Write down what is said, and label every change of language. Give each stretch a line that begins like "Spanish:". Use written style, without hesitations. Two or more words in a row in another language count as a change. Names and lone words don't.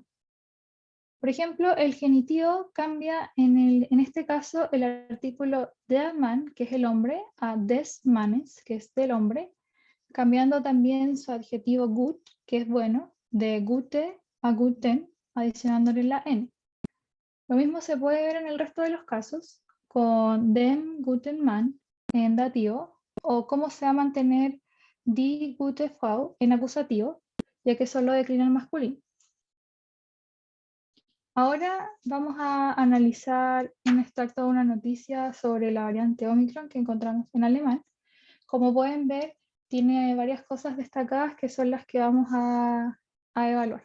Spanish: Por ejemplo, el genitivo cambia en este caso el artículo
German: der Mann,
Spanish: que es el hombre, a
German: des Mannes,
Spanish: que es del hombre, cambiando también su adjetivo gut, que es bueno, de gute a guten, adicionándole la n. Lo mismo se puede ver en el resto de los casos, con
German: dem guten Mann
Spanish: en dativo, o cómo se va a mantener
German: die gute Frau
Spanish: en acusativo, ya que solo declina el masculino. Ahora vamos a analizar un extracto de una noticia sobre la variante Omicron que encontramos en alemán. Como pueden ver, tiene varias cosas destacadas que son las que vamos a evaluar.